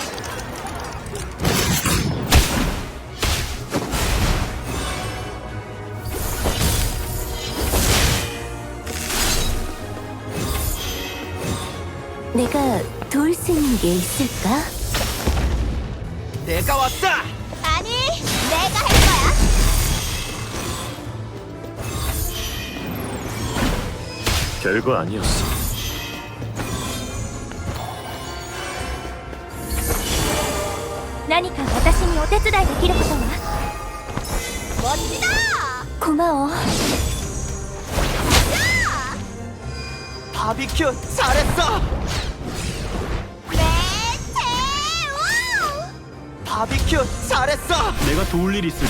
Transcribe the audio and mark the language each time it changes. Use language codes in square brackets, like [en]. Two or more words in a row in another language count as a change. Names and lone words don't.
[ko] 내가 도울 수 있는 게 있을까? 내가 왔어! 아니, 내가 할 거야. 별거 아니었어. [ja] 何か私にお手伝いできることは？ [ko] 멋지다. 고마워. 바비큐 잘했어! 매체우. 바비큐 잘했어! 내가 도울 일 있을까?